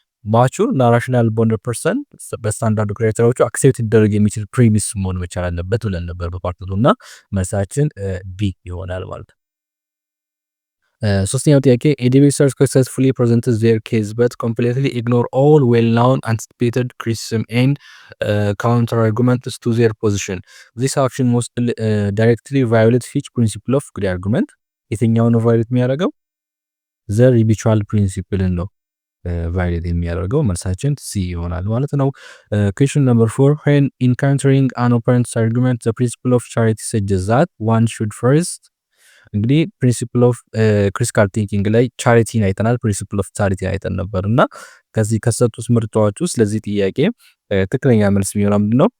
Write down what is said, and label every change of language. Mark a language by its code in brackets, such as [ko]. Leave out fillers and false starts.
[am] ማቹር እና ራሽናል በሆነ ፐርሰን በስታንዳርድ ክራይቴሪያዎቹ አክሴፕት ሊደረግ የሚችል ፕሪሚስ መሆን መቻል አለበት ብለን ነበር በፓርት 2 እና መልሳችን ቢ ይሆናል ማለት ነው። ሶስተኛው ጥያቄ [en] a debater successfully presents their case but completely ignore all well-known anticipated criticism and counter arguments to their position. This action must directly violate which principle of good argument? [am] የትኛው ነው ቫዮሌት የሚያደርገው? [en] the habitual principle [am] ነው ቫዮሌት የሚያደርገው። መልሳችን ሲ ይሆናል ማለት ነው። [en] question number 4 when encountering an opponent's argument the principle of charity suggests that one should first [am] እንግዲህ ፕሪንሲፕል ኦፍ ክሪቲካል ቲንኪንግ ላይ ቻሪቲን አይተናል። ፕሪንሲፕል ኦፍ ቻሪቲ አይተን ነበርና ከዚህ ከሰጡት ምርጫዎች ውስጥ ለዚህ ጥያቄ ትክክለኛ መልስ የሚሆነው ምንድነው?